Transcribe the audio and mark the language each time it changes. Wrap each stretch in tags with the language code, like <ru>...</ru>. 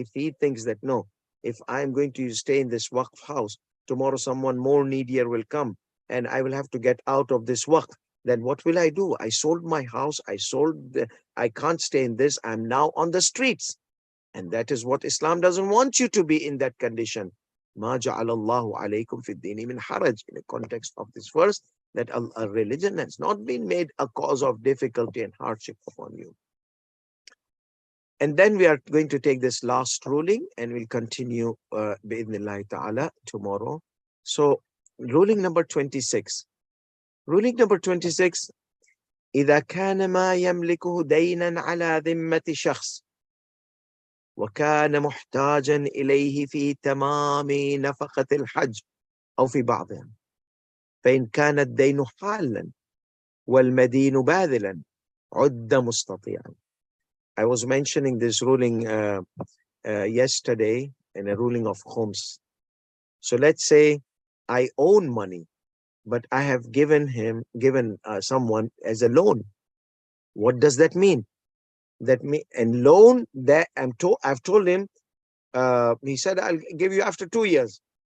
<en>If he thinks that, no, if I'm going to stay in this waqf house, tomorrow someone more needier will come and I will have to get out of this waqf, then what will I do? I sold my house. I can't stay in this. I'm now on the streets. And that is what Islam doesn't want you to be in that condition.</en> <ar>ما جعل الله عليكم في الدين من حرج.</ar> <en>In the context of this verse, that a religion has not been made a cause of difficulty and hardship upon you. And then we are going to take this last ruling and we'll continue bi'idhnillahi ta'ala tomorrow. So ruling number 26. Ruling number 26.</en> <ar>إذا كان ما يملكه دينا على ذمة شخص وكان محتاجا إليه في تمام نفقة الحج أو في بعضها فإن كان الدين حالا والمدين باذلا عد مستطيعا.</ar> <en>I was mentioning this ruling yesterday in a ruling of khums. So let's say I own money, but I have given someone as a loan. What does that mean? And loan that I've told him, he said, I'll give you after 2 years.</en>